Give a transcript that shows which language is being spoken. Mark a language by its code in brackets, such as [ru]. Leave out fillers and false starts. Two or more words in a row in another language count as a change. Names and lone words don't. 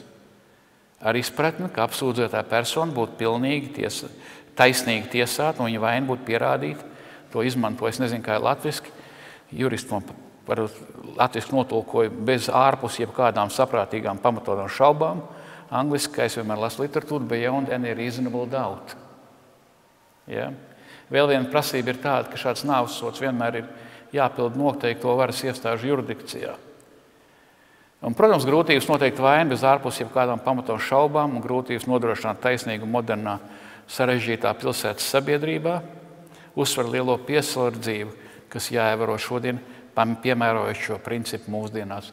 [lv] Ar izpratni, ka apsūdzētā persona būtu pilnīgi taisnīgi tiesāta un viņa vaina būtu pierādīta. To izmanto, es nezinu, kā ir latviski. Juristi man par latviski notulkoja bez ārpus jebkādām saprātīgām pamatotām šaubām. Angliski, kā es vienmēr lasu literatūru, [en] beyond any reasonable doubt. [lv] Ja? Vēl viena prasība ir tāda, ka šāds nāves sods vienmēr ir jāpild noteikto varas iestāžu jurisdikcijā. Un, protams, grūtības noteikt vainu bez ārpus jebkādām pamatotām šaubām un grūtības nodrošināt taisnīgu modernā sarežģītā pilsētas sabiedrībā uzsver lielo piesardzību, kas jāievēro šodien, piemērojot šo principu mūsdienās.